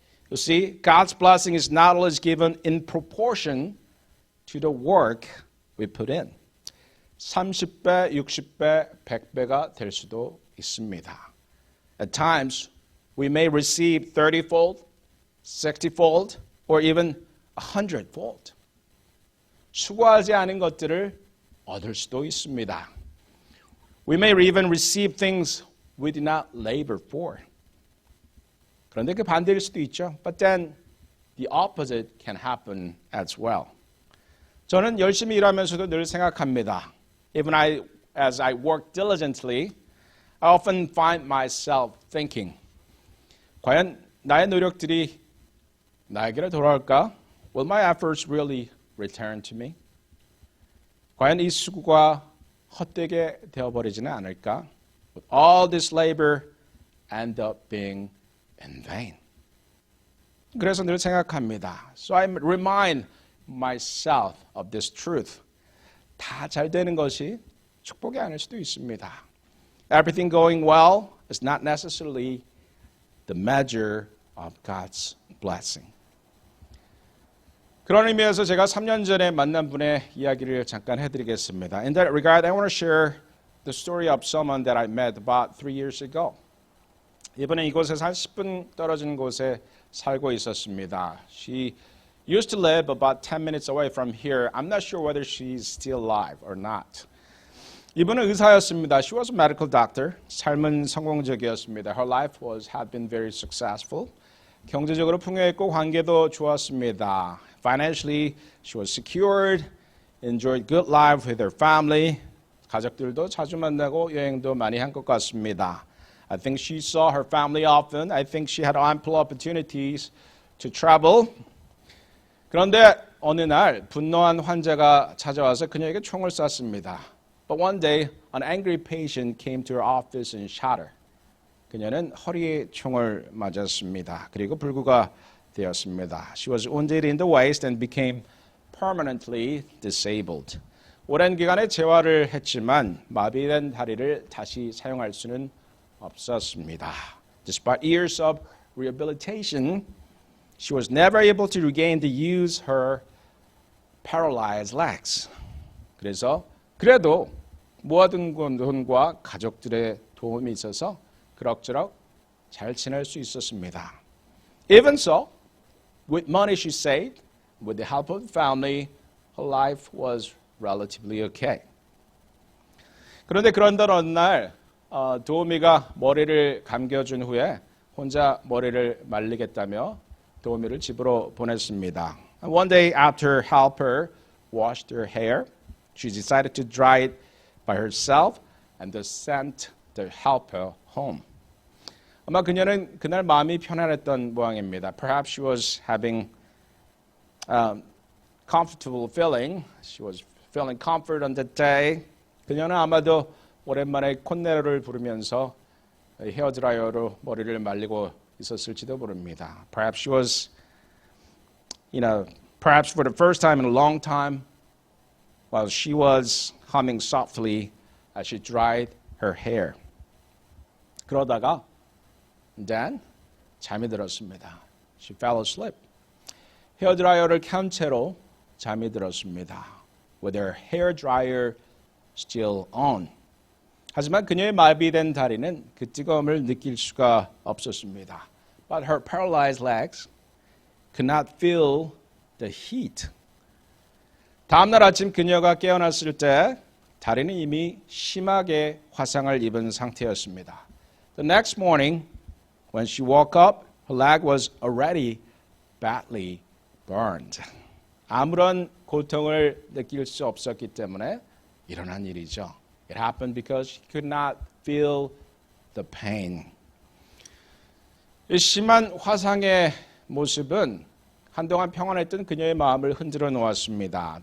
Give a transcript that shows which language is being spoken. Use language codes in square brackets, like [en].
[en] You see, God's blessing is not always given in proportion to the work we put in. [ko] 30배, 60배, 100배가 될 수도 있습니다. [en] At times, we may receive 30-fold, 60-fold, or even 100-fold. [ko] 수고하지 않은 것들을 얻을 수도 있습니다. [en] We may even receive things we did not labor for. [ko] 그런데 그 반대일 수도 있죠. [en] But then the opposite can happen as well. [ko] 저는 열심히 일하면서도 늘 생각합니다. [en] Even as I work diligently, I often find myself thinking, [ko] 과연 나의 노력들이 나에게로 돌아올까? [en] Will my efforts really return to me? [ko] 과연 이 수고가 헛되게 되어버리지는 않을까? [en] Would all this labor end up being in vain? [ko] 그래서 늘 생각합니다. [en] So I remind myself of this truth. [ko] 다 잘 되는 것이 축복이 아닐 수도 있습니다. [en] Everything going well is not necessarily the measure of God's blessing. [ko] 그런 의미에서 제가 3년 전에 만난 분의 이야기를 잠깐 해드리겠습니다. [en] In that regard, I want to share the story of someone that I met about 3 years ago. [ko] 이번에 이곳에서 한 10분 떨어진 곳에 살고 있었습니다. [en] She used to live about 10 minutes away from here. I'm not sure whether she's still alive or not. [ko] 이분은 의사였습니다. [en] She was a medical doctor. [ko] 삶은 성공적이었습니다. [en] Her life had been very successful. [ko] 경제적으로 풍요했고 관계도 좋았습니다. [en] Financially, she was secured, enjoyed good life with her family. [ko] 가족들도 자주 만나고 여행도 많이 한 것 같습니다. [en] I think she saw her family often. I think she had ample opportunities to travel. [ko] 그런데 어느 날 분노한 환자가 찾아와서 그녀에게 총을 쐈습니다. [en] But one day, an angry patient came to her office and shot her. [ko] 그녀는 허리에 총을 맞았습니다. 그리고 불구가 되었습니다. [en] She was wounded in the waist and became permanently disabled. [ko] 오랜 기간에 재활을 했지만 마비된 다리를 다시 사용할 수는 없었습니다. [en] Despite years of rehabilitation, she was never able to regain the use her paralyzed legs. [ko] 그래도 모아둔 돈과 가족들의 도움이 있어서 그럭저럭 잘 지낼 수 있었습니다. [en] Even so, with money she saved, with the help of the family, her life was relatively okay. [ko] 그런데 그런던 어느 날 도우미가 머리를 감겨준 후에 혼자 머리를 말리겠다며 도우미를 집으로 보냈습니다. [en] And one day after helper washed her hair, she decided to dry it by herself and sent the helper home. [ko] 아마 그녀는 그날 마음이 편안했던 모양입니다. [en] Perhaps she was having comfortable feeling. She was feeling comfort on that day. [ko] 그녀는 아마도 오랜만에 콧내로를 부르면서 헤어드라이어로 머리를 말리고 있었을지도 모릅니다. [en] Perhaps she was, perhaps for the first time in a long time, while she was humming softly as she dried her hair. [ko] 그러다가 then 잠이 들었습니다. [en] She fell asleep. [ko] 헤어드라이어를 켠 채로 잠이 들었습니다. [en] With her hair dryer still on. [ko] 하지만 그녀의 마비된 다리는 그 뜨거움을 느낄 수가 없었습니다. [en] But her paralyzed legs could not feel the heat. [ko] 다음 날 아침 그녀가 깨어났을 때 다리는 이미 심하게 화상을 입은 상태였습니다. [en] The next morning, when she woke up, her leg was already badly burned. [ko] 아무런 고통을 느낄 수 없었기 때문에 일어난 일이죠. [en] It happened because she could not feel the pain. [ko] 이 심한 화상의 모습은 한동안 평안했던 그녀의 마음을 흔들어 놓았습니다.